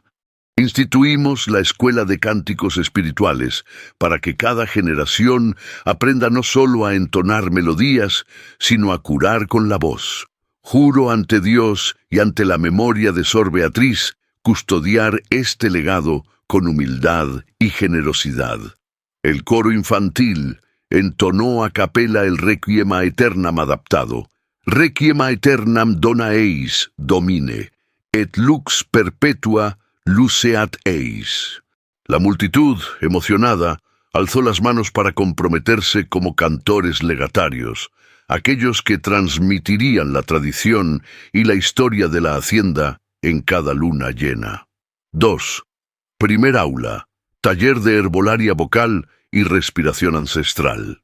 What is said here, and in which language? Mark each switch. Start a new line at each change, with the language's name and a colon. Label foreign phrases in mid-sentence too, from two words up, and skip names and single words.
Spanish: Instituimos la Escuela de Cánticos Espirituales para que cada generación aprenda no solo a entonar melodías, sino a curar con la voz. Juro ante Dios y ante la memoria de Sor Beatriz custodiar este legado con humildad y generosidad. El coro infantil entonó a capela el Requiem aeternam adaptado.
Latin: Requiem aeternam dona eis, Domine, et lux perpetua luceat eis.
Spanish: La multitud, emocionada, alzó las manos para comprometerse como cantores legatarios, aquellos que transmitirían la tradición y la historia de la hacienda en cada luna llena. 2. Primer aula, taller de herbolaria vocal y respiración ancestral.